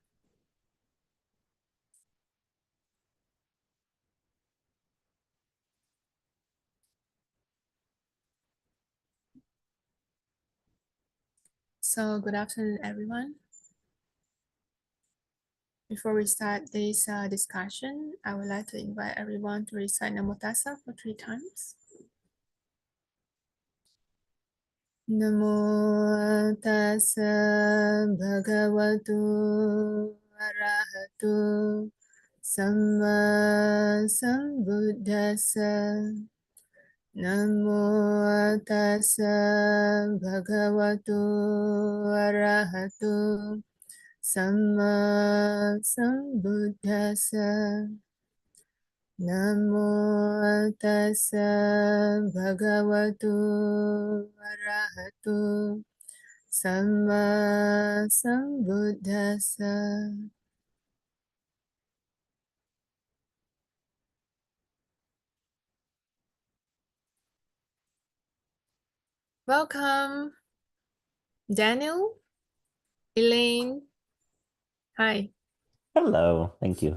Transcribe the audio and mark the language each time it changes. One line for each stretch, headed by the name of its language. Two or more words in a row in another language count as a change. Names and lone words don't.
English: So, good afternoon, everyone. Before we start this discussion, I would like to invite everyone to recite Namo Tassa for 3 times.
Pali: Namo Tassa Bhagavato Arahato Samma Sambuddhassa. Namo Tassa Bhagavato Arahato Samma Sambuddhassa. Namo Tassa Bhagavato Arahato Samma Sambuddhassa.
English: Welcome, Daniel, Elaine. Hi. Hello, thank you.